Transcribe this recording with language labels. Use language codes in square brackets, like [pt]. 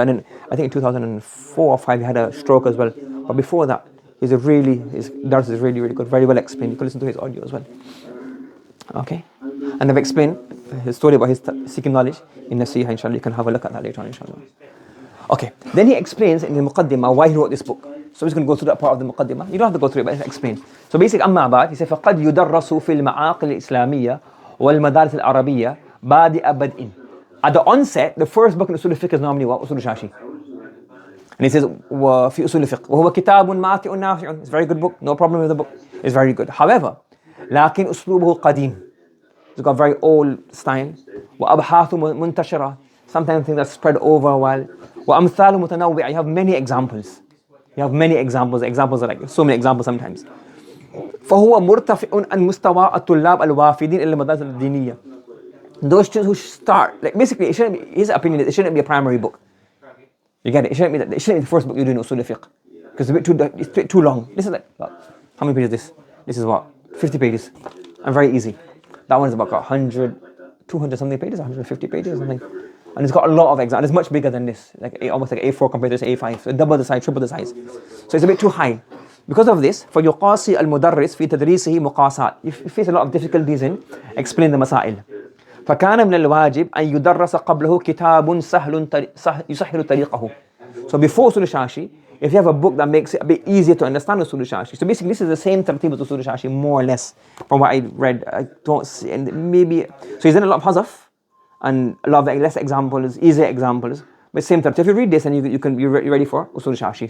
[en] And then I think in 2004 or 5 he had a stroke as well. But before that, his dars is really, really good. Very well explained. You can listen to his audio as well. Okay. And I've explained his story about his seeking knowledge in Nasiha, inshallah. You can have a look at that later on, inshallah. Okay. Then he explains in the Muqaddimah why he wrote this book. So he's going to go through that part of the Muqaddimah. You don't have to go through it, but he'll explain. So basically, [ar] أما بعد, [en] he said, [ar] فَقَدْ يُدَرَّسُ فِي الْمَعَاقِلِ الْإِسْلَامِيَّةِ وَالْمَدَارِسِ الْعَرَبِيَّةِ بَادِئَ بَدْءٍ. [en] At the onset, the first book in Usul al-Fiqh is normally what? Usul al-Shashi. And he says, [ar] وَفِي أُصُولِ الْفِقْهِ وَهُوَ كِتَابٌ مَاتِئٌ نَافِعٌ. [en] It's a very good book. No problem with the book. It's very good. However, [ar] لكن أسلوبه قديم. [en] It's got very old style. [ar] وأبحاث منتشرة. [en] Sometimes things that spread over a while. [ar] وأمثال متنوعة. [en] You have many examples. Examples are like so many examples sometimes. [ar] فهو مرتفع عن مستوى الطلاب الوافدين إلى المدارس الدينية. [en] Those students who start, like basically, his opinion is it shouldn't be a primary book. You get it? It shouldn't be the first book you do in Usul al-Fiqh. Because it's too long. This is like, how many pages is this? This is what? 50 pages. And very easy. That one is about 100, 200 something pages, 150 pages or something. And it's got a lot of examples. It's much bigger than this, almost like A4 compared to A5. So double the size, triple the size. So it's a bit too high. Because of this, [ar] فَيُقَاسِي الْمُدَرِّسِ فِي تَدْرِيسِهِ مُقَاسَات. [en] You face a lot of difficulties in explaining the masail. [ar] فكان من الواجب أن يدرس قبله كتاب سهل يسهل طريقه. [en] So before Usul al-Shashi, if you have a book that makes it a bit easier to understand Usul al-Shashi. So basically, this is the same tartib as Usul al-Shashi, more or less, from what I read. I don't see, and maybe, so he's done a lot of hazaf, and a lot of less examples, easier examples, but same tartib. If you read this, and you're ready for Usul al-Shashi.